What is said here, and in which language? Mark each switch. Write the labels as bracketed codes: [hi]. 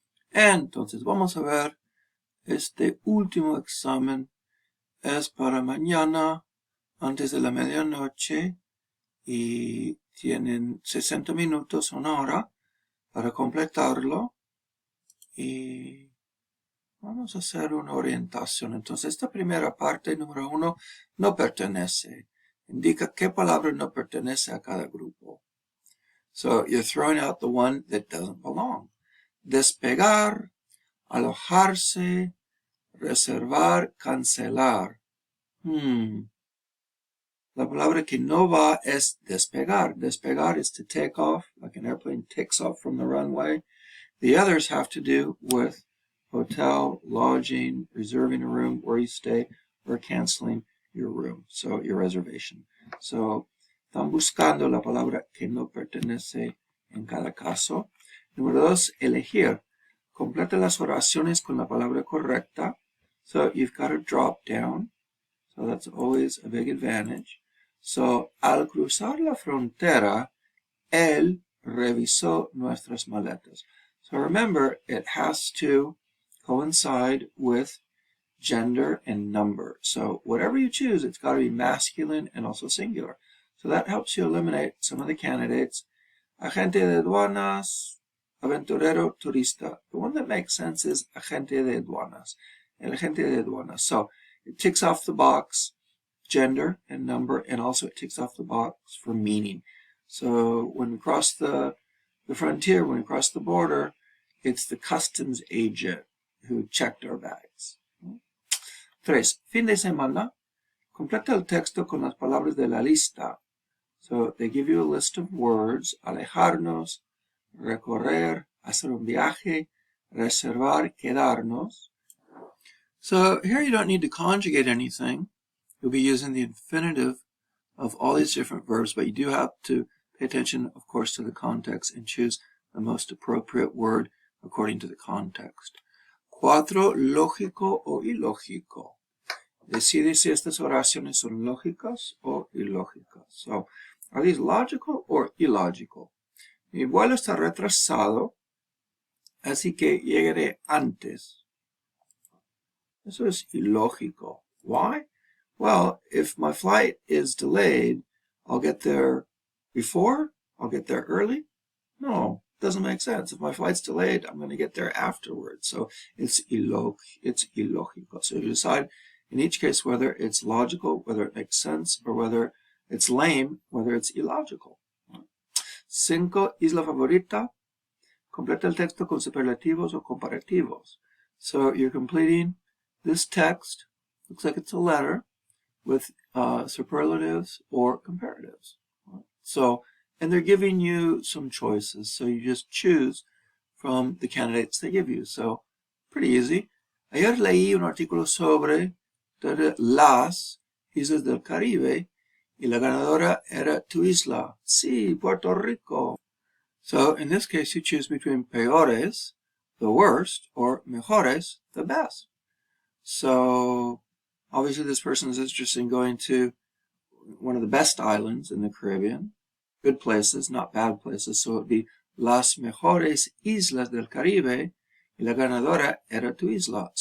[es] Entonces vamos a ver, este último examen es para mañana antes de la medianoche y tienen 60 minutos, una hora para completarlo y vamos a hacer una orientación. Entonces esta primera parte, número 1, no pertenece. Indica qué palabra no pertenece a cada grupo. [en] So you're throwing out the one that doesn't belong. [es] Despegar, alojarse, reservar, cancelar. La palabra que no va es despegar. [en] Despegar is to take off, like an airplane takes off from the runway. The others have to do with hotel, lodging, reserving a room where you stay, or canceling your room, so your reservation. [es] So, están buscando la palabra que no pertenece en cada caso. Número 2, elegir. Completa las oraciones con la palabra correcta. [en] So, you've got a drop down. So, that's always a big advantage. [es] So, al cruzar la frontera, él revisó nuestras maletas. [en] So remember, it has to coincide with gender and number. So whatever you choose, it's got to be masculine and also singular. So that helps you eliminate some of the candidates. [es] Agente de aduanas, aventurero, turista. [en] The one that makes sense is agente de aduanas. [es] El agente de aduanas. [en] So it ticks off the box, gender and number, and also it ticks off the box for meaning. So when we cross the frontier, when we cross the border, it's the customs agent who checked our bags. [es] 3. Fin de semana. Completa el texto con las palabras de la lista. [en] So they give you a list of words. [es] Alejarnos, recorrer, hacer un viaje, reservar, quedarnos. [en] So here you don't need to conjugate anything. You'll be using the infinitive of all these different verbs, but you do have to pay attention, of course, to the context and choose the most appropriate word according to the context. [es] 4. Lógico o ilógico. Decide si estas oraciones son lógicas o ilógicas. [en] So, are these logical or illogical? [es] Mi vuelo está retrasado, así que llegaré antes. Eso es ilógico. [en] Why? Well, if my flight is delayed, I'll get there before? I'll get there early? No, doesn't make sense. If my flight's delayed, I'm going to get there afterwards. So it's illogical. So you decide in each case whether it's logical, whether it makes sense, or whether it's lame, whether it's illogical. [es] 5. Isla favorita. Completa el texto con superlativos o comparativos. [en] So you're completing this text. Looks like it's a letter with superlatives or comparatives. So and they're giving you some choices. So you just choose from the candidates they give you. So pretty easy. [es] Ayer leí un artículo sobre las islas del Caribe y la ganadora era tu isla. [en] Sí, Puerto Rico. So in this case, you choose between peores, the worst, or mejores, the best. So obviously this person is interested in going to one of the best islands in the Caribbean. Good places, not bad places. So it would be [es] las mejores islas del Caribe y la ganadora era tu isla.